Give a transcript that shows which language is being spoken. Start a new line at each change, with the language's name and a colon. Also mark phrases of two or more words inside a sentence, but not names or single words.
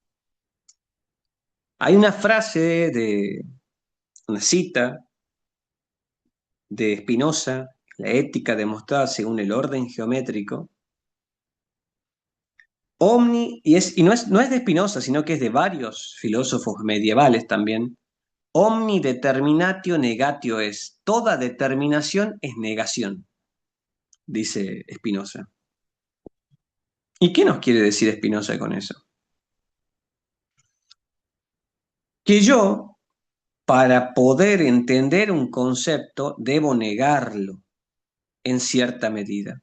Spanish: Hay una frase una cita de Spinoza, la ética demostrada según el orden geométrico, no es de Spinoza, sino que es de varios filósofos medievales también.
Latin: Omni determinatio negatio es.
Spanish: Toda determinación es negación, dice Spinoza. ¿Y qué nos quiere decir Spinoza con eso? Que yo, para poder entender un concepto, debo negarlo en cierta medida.